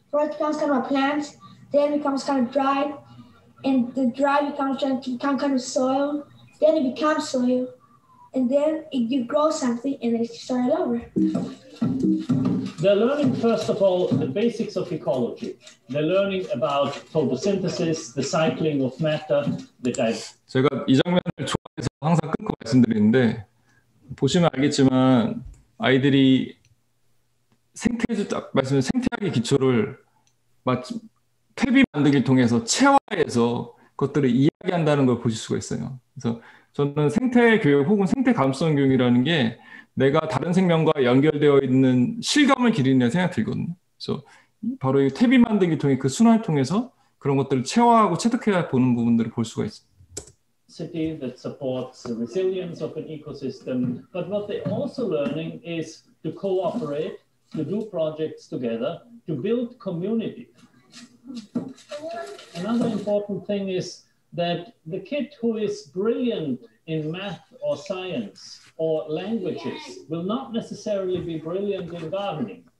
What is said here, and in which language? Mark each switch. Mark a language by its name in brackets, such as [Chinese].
[English] First it becomes kind of a plant, then it becomes kind of dry, and the dry becomes kind of soil. Then it becomes soil, and then you grow something, and then it starts over. They're learning, first of all, the basics of ecology. They're learning about photosynthesis, the cycling of matter, [Korean] 제가 이 장면을 좋아해서 항상 끊고 말씀드리는데 보시면 알겠지만 아이들이 생태학의 기초를 퇴비 만들기를 통해서 체화해서 그것들을 이야기한다는 걸 보실 수가 있어요. 그래서 저는 생태 교육 혹은 생태 감수성 교육이라는 게 내가 다른 생명과 연결되어 있는 실감을 기르는 생각이 들거든요. 그래서 바로 이 퇴비 만들기 통해 그 순환을 통해서 그런 것들을 체화하고 체득해 보는 부분들을 볼 수가 있습니다. [English] City that supports the resilience of an ecosystem, but what they're also learning is to cooperate, to do projects together, to build community. Another important thing is that the kid who is brilliant in math or science or languages will not necessarily be brilliant in gardening.